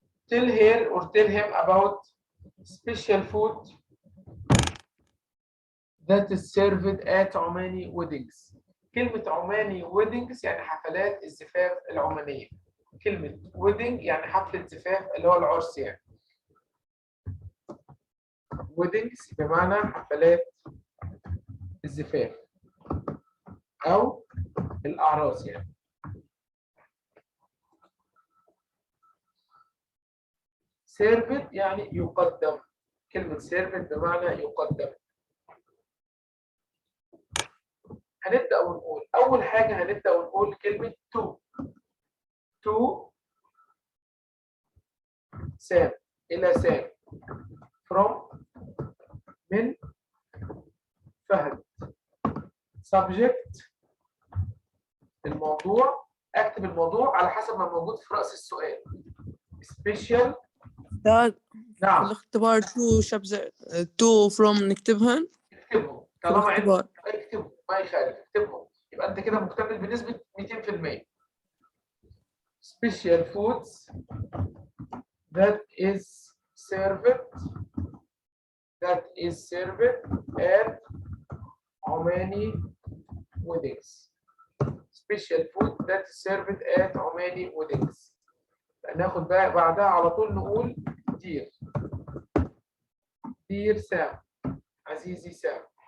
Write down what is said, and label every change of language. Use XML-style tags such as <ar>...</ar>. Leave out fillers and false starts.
<en>Tell her or tell him about special food that is served at Omani weddings.</en> <ar>كلمة عماني weddings يعني حفلات الزفاف العمانية. كلمة wedding يعني حفلة زفاف اللي هو العرس يعني. weddings بمعنى حفلات الزفاف أو الأعراس يعني. served يعني يقدم. كلمة served بمعنى يقدم. هنبدأ ونقول أول حاجة هنبدأ ونقول كلمة to. to سام إلى سام. from من فهد. subject الموضوع. اكتب الموضوع على حسب ما موجود في رأس السؤال.</ar> <en>special.</en> <ar>ده في نعم الاختبار تو from نكتبهن اكتبهم في طالما الاختبار. عندك اكتبهم ما يخالف اكتبهم يبقى انت كده مكتمل بنسبة 200%.</ar> <en>special foods that is served at Omani weddings. special food that is served at Omani weddings.</en> <ar>ناخد بقى بعدها على طول نقول دير سام. عزيزي سام.</ar>